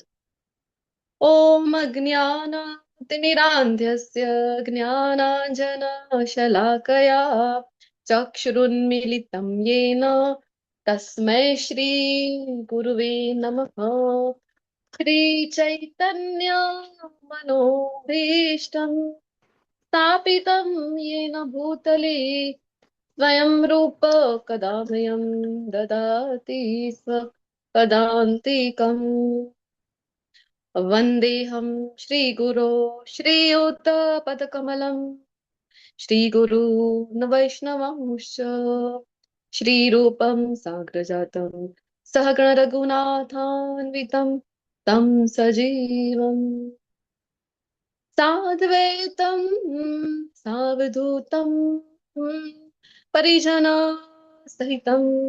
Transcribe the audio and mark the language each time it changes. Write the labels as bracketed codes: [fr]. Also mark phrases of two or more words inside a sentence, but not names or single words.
[sa] ઓમ અજ્ઞાનાતિમિરાન્ધસ્ય જ્ઞાનાંજનશલાકયા ચક્ષુરુન્મીલિतं येन તસ્मै શ્રી ગુરુવે નમઃ. શ્રીચૈતન્ય મનોભીષ્ટં સ્થાપિतं येन भूतले स्वयं रूप कदा मह्यं ददाति स्वपदान्तिकम्. वन्देऽहं श्रीगुरो श्रीयुतपदकमलं श्रीगुरून् वैष्णवांश्च श्रीरूपं साग्रजातं सहगण रघुनाथान्वितं तं सजीवम् साद्वैतं सावधूतं परिजना सहितं